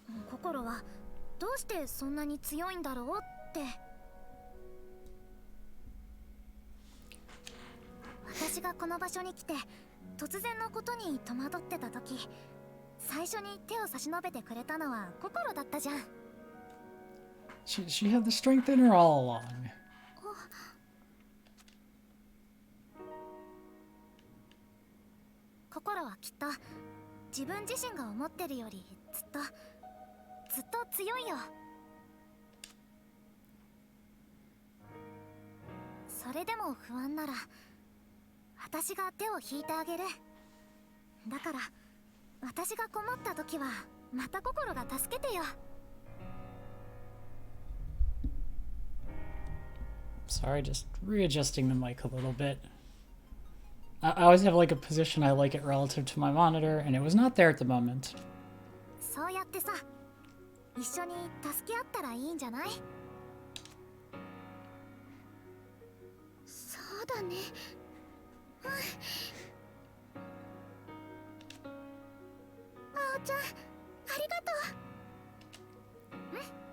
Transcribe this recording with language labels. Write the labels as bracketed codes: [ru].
[ja] 心はどうしてそんなに強いんだろうって。私がこの場所に来て突然のことに戸惑ってた時、最初に手を差し伸べてくれたのは心だったじゃん。 [en] She had the strength in her all along. [ja] 心はきっと自分自身が思ってるよりずっと強いよ。それでも不安なら私が手を引いてあげる。だから私が困った時はまた心が助けてよ。 [en] Sorry, just readjusting the mic a little bit. I always have like a position I like it relative to my monitor, and it was not there at the moment. [ja] そうやってさ、一緒に助け合ったらいいんじゃない？そうだね。あおちゃん、ありがとう。